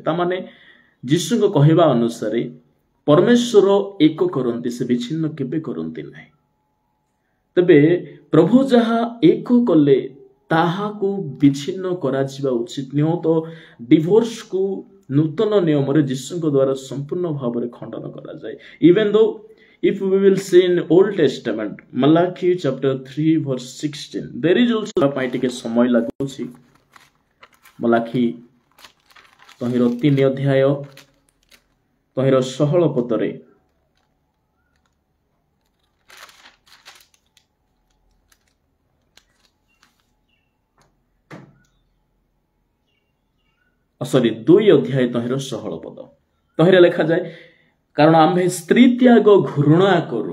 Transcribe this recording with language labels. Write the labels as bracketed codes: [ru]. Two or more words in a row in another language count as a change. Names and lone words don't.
[or] ତାମାନେ ଯୀଶୁଙ୍କ କହିବା ଅନୁସାରେ ପରମେଶ୍ୱର ଏକ କରନ୍ତି, ସେ ବିଚ୍ଛିନ୍ନ କେବେ କରନ୍ତି ନାହିଁ। ତେବେ ପ୍ରଭୁ ଯାହା ଏକ କଲେ ତାହାକୁ ବିଚ୍ଛିନ୍ନ କରାଯିବା ଉଚିତ ନୁହଁ। ତ ଡିଭୋର୍ସକୁ ନୂତନ ନିୟମରେ ଯୀଶୁଙ୍କ ଦ୍ୱାରା ସମ୍ପୂର୍ଣ୍ଣ ଭାବରେ ଖଣ୍ଡନ କରାଯାଏ। [en] even though if we will see in Old Testament, Malachi chapter 3 verse 16, there is also [or] ପାଇଁ ଟିକେ ସମୟ ଲାଗୁଛି। ମଲାଖି ତହିଁର 3 ଅଧ୍ୟାୟ ତହିଁର 16 ପଦରେ ସରି 2 ଅଧ୍ୟାୟ ତହିଁର 16 ପଦ, ତହିଁରେ ଲେଖାଯାଏ, କାରଣ ଆମେ ସ୍ତ୍ରୀ ତ୍ୟାଗ ଘୃଣା କରୁ।